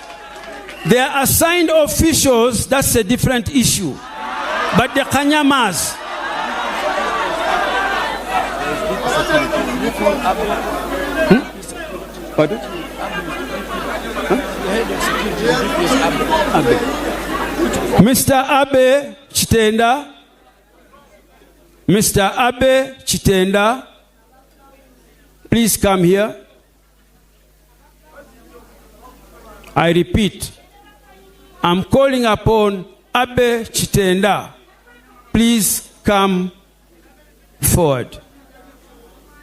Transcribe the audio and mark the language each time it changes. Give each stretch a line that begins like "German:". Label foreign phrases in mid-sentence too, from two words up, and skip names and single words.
English: They are assigned officials, that's a different issue. But the kanyamas. Pardon? Mr. Abe Chitenda. Mr. Abe Chitenda, please come here. I repeat, I'm calling upon Abe Chitenda. Please come forward.